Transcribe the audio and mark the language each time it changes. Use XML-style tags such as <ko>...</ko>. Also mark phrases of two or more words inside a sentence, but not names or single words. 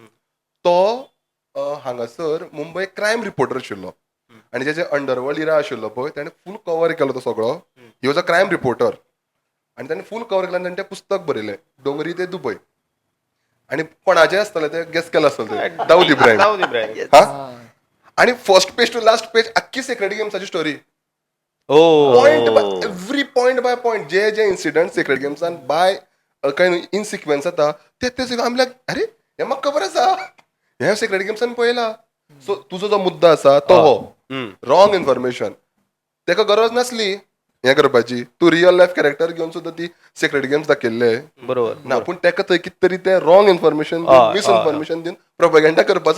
<kok>तो हांगासर मुंबय</kok> <en>crime reporter</en> <kok>आशिल्लो आणि जे</kok> <en>underworld era</en> <kok>आशिल्लो पळय ताणें</kok> <en>full cover</en> <kok>केलो तो सगळो</kok> <en>he was a crime reporter</en> <kok>आणि ताणें</kok> <en>full cover</en> <kok>केलें आनी ताणें तें पुस्तक बरयलें डोंगरी ते दुबय आणि कोणाचें आसतलें तें गेस केलां आसतलें तें दाऊद इब्राहिम दाऊद इब्राहिम हा आणि</kok> <en>first page to last page</en> <kok>आख्खी सिक्रेट गेम्साची स्टोरी ओ</kok> <en>point by every point by point</en> <kok>जे जे इन्सिडंट सिक्रेट गेम्सान बाय काय</kok> <en>in sequence</en> <kok>जाता ते आमी लायक अरे हे म्हाका खबर आसा हे सिक्रेट गेम्सान पळयला सो तुजो जो मुद्दो आसा तो हो</kok> <en>wrong information</en> <kok>तेका गरज नासली हें करपाची तूं</kok> <en>real life character</en> <kok>घेवन सुद्दां ती सिक्रेट गेम्स दाखयल्ले बरोबर ना पूण तेका थंय कितें तरी ते</kok> <en>wrong information misinformation</en> <kok>दिवन प्रोपेगेंडा करपाचो</kok>